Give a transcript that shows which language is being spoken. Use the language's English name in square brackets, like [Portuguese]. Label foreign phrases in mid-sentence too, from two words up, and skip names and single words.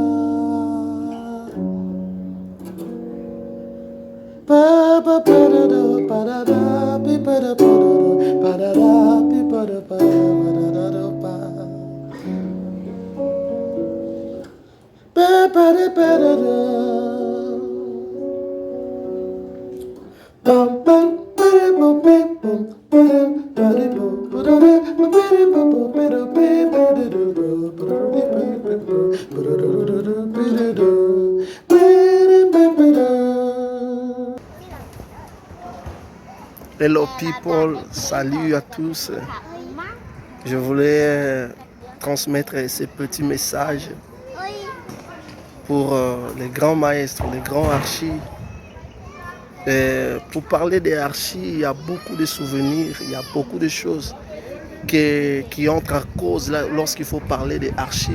[English] Pa pa pa da do pa da da bi pa da pa do pa da da bi pa da pa da da do pa. Pa pa da pa da do. Bum bum ba da bum bum bum ba da ba da bum ba da da ba da bum ba da ba ba da do ba da ba ba da do ba da do do do ba da do ba da ba da. Hello people, [French] salut à tous. Je voulais transmettre ces petits messages pour les grands maîtres, les grands archis. Pour parler des archis, il y a beaucoup de souvenirs, il y a beaucoup de choses qui entrent en cause lorsqu'il faut parler des archis.